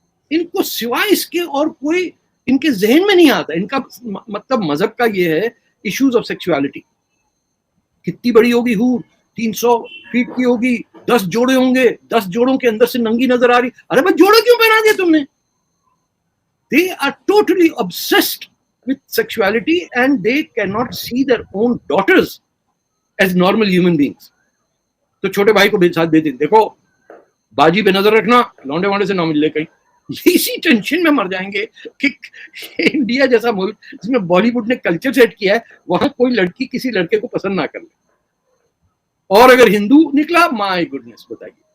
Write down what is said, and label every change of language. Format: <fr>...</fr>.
<hi>इनको सिवाय इसके और कोई इनके जहन में नहीं आता। इनका मतलब मजहब का ये है</hi> <en>Issues of sexuality.</en> <hi>कितनी बड़ी होगी हूर, 300 फीट की होगी, 10 जोड़े होंगे, 10 जोड़ों के अंदर से नंगी नजर आ रही। अरे भाई जोड़े क्यों पहना दिए तुमने?</hi> <en>They are totally obsessed with sexuality and they cannot see their own daughters as normal human beings.</en> <hi>तो छोटे भाई को भी साथ देते, देखो बाजी पे नजर रखना, लौंडे वांडे से ना मिल ले कहीं। इसी टेंशन में मर जाएंगे कि इंडिया जैसा मुल्क जिसमें बॉलीवुड ने कल्चर सेट किया है, वहां कोई लड़की किसी लड़के को पसंद ना कर ले, और अगर हिंदू निकला,</hi> <en>my goodness,</en> <hi>बताइए।</hi>